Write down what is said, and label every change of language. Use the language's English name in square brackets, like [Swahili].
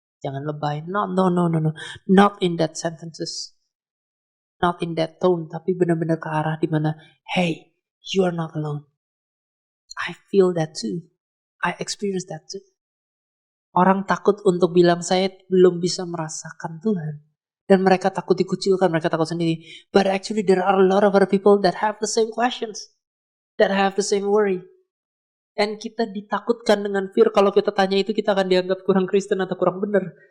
[Indonesian] Jangan lebay. [English] No. Not in that sentences. Not in that tone, [Indonesian] tapi benar-benar ke arah dimana, [English] hey, you are not alone. I feel that too. I experience that too. [Indonesian] Orang takut untuk bilang saya belum bisa merasakan Tuhan. Dan mereka takut dikucilkan, mereka takut sendiri. [English] But actually there are a lot of other people that have the same questions. That have the same worry. [Indonesian] Dan kita ditakutkan dengan fear, kalau kita tanya itu kita akan dianggap kurang Kristen atau kurang benar.